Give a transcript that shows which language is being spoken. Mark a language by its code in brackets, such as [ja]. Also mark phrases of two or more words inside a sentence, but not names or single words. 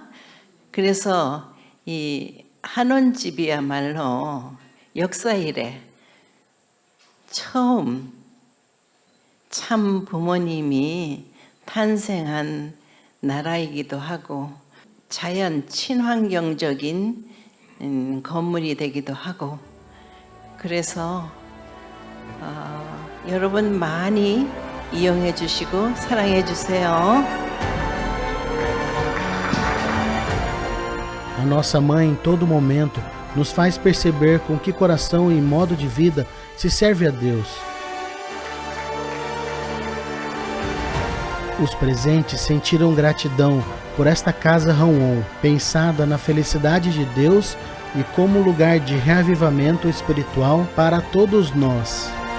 [ko] 그래서 이 한원집이야말로 역사 이래 처음 참 부모님이 탄생한 나라이기도 하고 자연 친환경적인 건물이 되기도 하고 그래서 여러분 많이 이용해 주시고 사랑해 주세요. [pt] A nossa mãe, em todo momento, nos faz perceber com que coração e modo de vida se serve a Deus. Os presentes sentiram gratidão por esta casa Hanwon, pensada na felicidade de Deus e como lugar de reavivamento espiritual para todos nós.